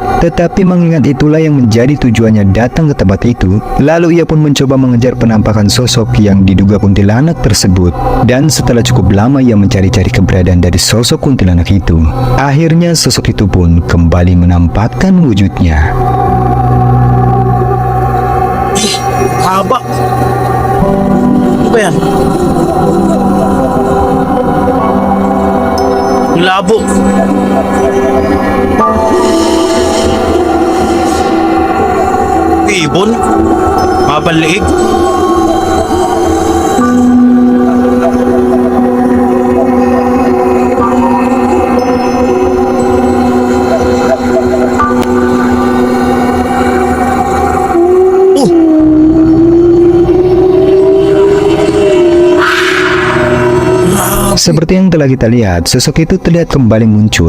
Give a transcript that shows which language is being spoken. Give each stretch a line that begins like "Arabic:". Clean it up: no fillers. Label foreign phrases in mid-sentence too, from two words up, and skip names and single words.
Indonesian: Tetapi mengingat itulah yang menjadi tujuannya datang ke tempat itu, lalu ia pun mencoba mengejar penampakan sosok yang diduga kuntilanak tersebut. Dan setelah cukup lama ia mencari-cari keberadaan dari sosok kuntilanak itu, akhirnya sosok itu pun kembali menampakkan wujudnya.
Filipino: Haba. Ano ba yan? Ang labo. Ibon? Mabaliig?
Indonesian: Seperti yang telah kita lihat, sosok itu terlihat kembali muncul.